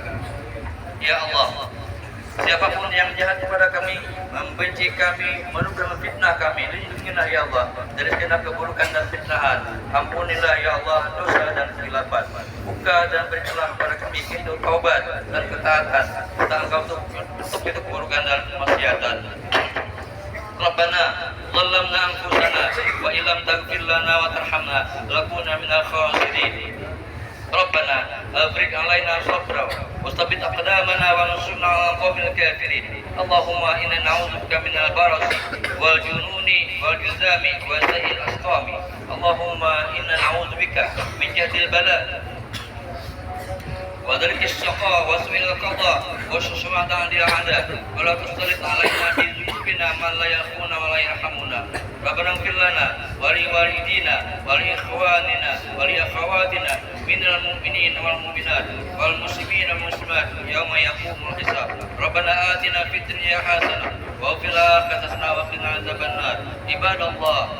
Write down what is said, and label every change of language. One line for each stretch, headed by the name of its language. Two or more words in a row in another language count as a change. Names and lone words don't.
Arabic: يا الله,
Malay: siapapun yang jahat kepada kami, membenci kami, menuduh fitnah kami, lindungilah
Arabic: يا الله
Malay: dari segala keburukan dan fitnahan. Ampunilah
Arabic: يا الله
Malay: dosa dan kesilapan. Buka dan berikanlah kepada kami pintu taubat dan ketaatan, serta Engkau tutup pintu keburukan dan kemaksiatan.
Arabic: ربنا ظلمنا أنفسنا وإن لم تغفر لنا وترحمنا لنكونن من الخاسرين. ربنا أفرغ علينا صبرا وثبت أقدامنا وانصرنا على القوم الكافرين. اللهم إنا نعوذ بك من البرص والجنون والجذام وسيئ الأسقام. اللهم إنا نعوذ بك من جهد البلاء ودرك الشقاء وسوء القضاء وشماتة الأعداء ولا تسلط علينا بذنوبنا من لا يخافنا ولا يرحمنا. ربنا اغفر لنا ولوالدينا ولإخواننا ولأخواتنا من المؤمنين والمؤمنات والمسلمين والمسلمات يوم يقوم الحساب. ربنا آتنا في الدنيا حسنة وفي الآخرة حسنة وقنا عذاب النار. Ibadallah,